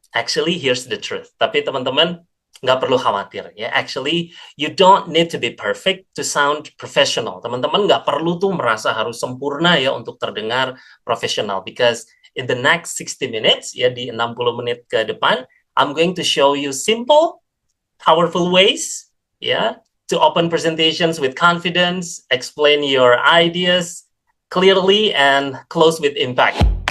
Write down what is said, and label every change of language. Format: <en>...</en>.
<en>Actually, here's the truth.</en> <id>Tapi teman-teman nggak perlu khawatir ya.</id> <en>Actually, you don't need to be perfect to sound professional.</en> <id>Teman-teman nggak perlu tuh merasa harus sempurna ya untuk terdengar profesional.</id> <en>Because in the next 60 minutes</en> <id>ya di 60 menit ke depan,</id> <en>I'm going to show you simple, powerful ways ya to open presentations with confidence, explain your ideas clearly, and close with impact.</en>